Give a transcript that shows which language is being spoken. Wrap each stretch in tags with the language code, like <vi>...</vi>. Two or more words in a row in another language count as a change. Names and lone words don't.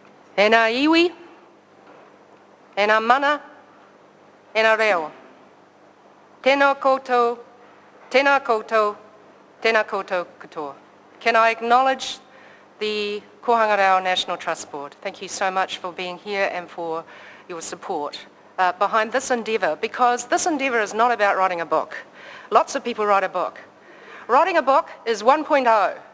<mi>e ngā iwi, e ngā mana, e ngā reo. Tēnā koutou, tēnā koutou, tēnā koutou katoa.</mi> <en>Can I acknowledge the Kohanga Reo National Trust Board? Thank you so much for being here and for your support behind this endeavour, because this endeavour is not about writing a book. Lots of people write a book. Writing a book is 1.0.</en>